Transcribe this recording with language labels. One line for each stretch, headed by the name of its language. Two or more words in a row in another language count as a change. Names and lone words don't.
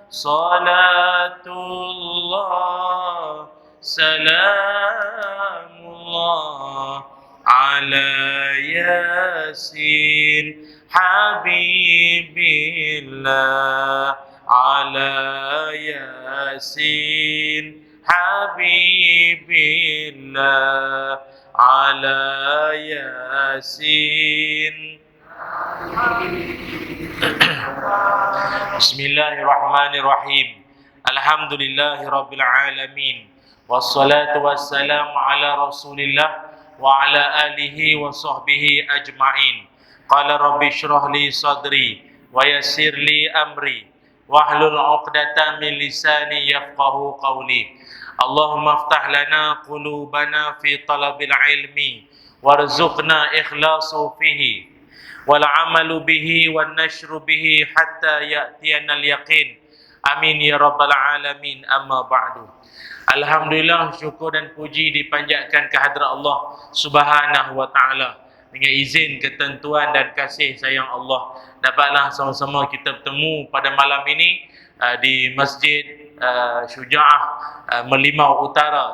Arabic: صلاة الله سلام الله على يس حبيب الله. على يس حبيب الله. على يس. Bismillahirrahmanirrahim. الحمد لله رب العالمين والصلاة والسلام على رسول الله وعلى آله وصحبه أجمعين. قال رب اشرح لي صدري ويسر لي أمري واحلل عقدة من لساني يفقهوا قولي. اللهم افتح لنا قلوبنا في طلب العلم وارزقنا الإخلاص فيه والعمل به والنشر به حتى يأتينا اليقين. آمين يا رب العالمين أما بعد.
Malay: Alhamdulillah, syukur dan puji dipanjatkan kehadrat Allah
Arabic: سبحانه وتعالى.
Malay: Dengan izin, ketentuan dan kasih sayang Allah, dapatlah sama-sama kita bertemu pada malam ini di Masjid Syuja'ah Merlimau Utara.